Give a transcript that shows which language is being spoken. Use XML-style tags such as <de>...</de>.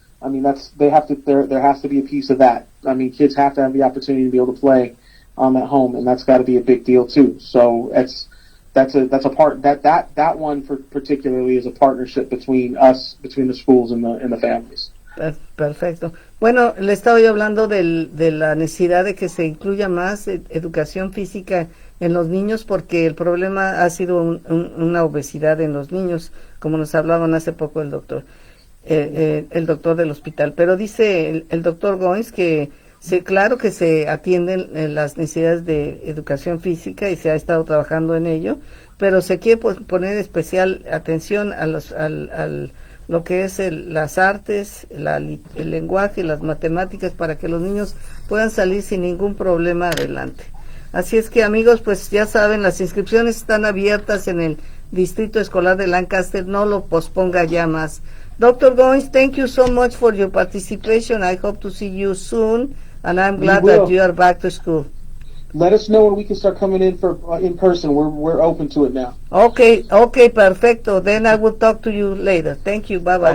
<en>I mean, there has to be a piece of that. I mean, kids have to have the opportunity to be able to play at home, and that's got to be a big deal too. So that's a part that one particularly is a partnership between the schools and the families.</en> <es>Perfecto. Bueno, le estaba yo hablando de la necesidad de que se incluya más educación física en los niños, porque el problema ha sido una obesidad en los niños, como nos hablaban hace poco el doctor del hospital. Pero dice el doctor Goines que claro que se atienden las necesidades de educación física y se ha estado trabajando en ello, pero se quiere poner especial atención a lo que es las artes, el lenguaje, las matemáticas, para que los niños puedan salir sin ningún problema adelante. Así es que, amigos, pues ya saben, las inscripciones están abiertas en el Distrito Escolar de Lancaster, no lo posponga ya más.</es> <en>Dr. Goines, thank you so much for your participation. I hope to see you soon, and I'm glad that you are back to school. Let us know when we can start coming in for in person. We're open to it now.</en> <es>Okay, perfecto.</es> <en>Then I will talk to you later. Thank you. Bye bye.</en>